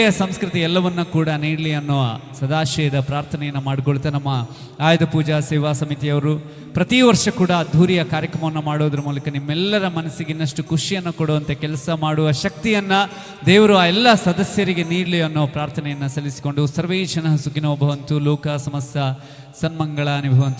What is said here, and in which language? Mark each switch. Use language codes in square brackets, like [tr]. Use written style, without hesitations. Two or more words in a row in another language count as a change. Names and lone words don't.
[kn] ಸಂಸ್ಕೃತಿ ಎಲ್ಲವನ್ನ ಕೂಡ ನೀಡಲಿ ಅನ್ನೋ ಸದಾಶಯದ ಪ್ರಾರ್ಥನೆಯನ್ನು ಮಾಡಿಕೊಳ್ತಾ ನಮ್ಮ ಆಯುಧ ಪೂಜಾ ಸೇವಾ ಸಮಿತಿಯವರು ಪ್ರತಿ ವರ್ಷ ಕೂಡ ಅದ್ಧೂರಿಯ ಕಾರ್ಯಕ್ರಮವನ್ನು ಮಾಡೋದ್ರ ಮೂಲಕ ನಿಮ್ಮೆಲ್ಲರ ಮನಸ್ಸಿಗೆ ಇನ್ನಷ್ಟು ಖುಷಿಯನ್ನು ಕೊಡುವಂತೆ ಕೆಲಸ ಮಾಡುವ ಶಕ್ತಿಯನ್ನು ದೇವರು ಆ ಎಲ್ಲ ಸದಸ್ಯರಿಗೆ ನೀಡಲಿ ಅನ್ನೋ ಪ್ರಾರ್ಥನೆಯನ್ನು ಸಲ್ಲಿಸಿಕೊಂಡು [sa] ಸರ್ವೇ ಜನಃ ಸುಖಿನೋ ಭವಂತು, ಲೋಕ ಸಮಸ್ತ ಸನ್ಮಂಗಳಾನಿ ಭವಂತು.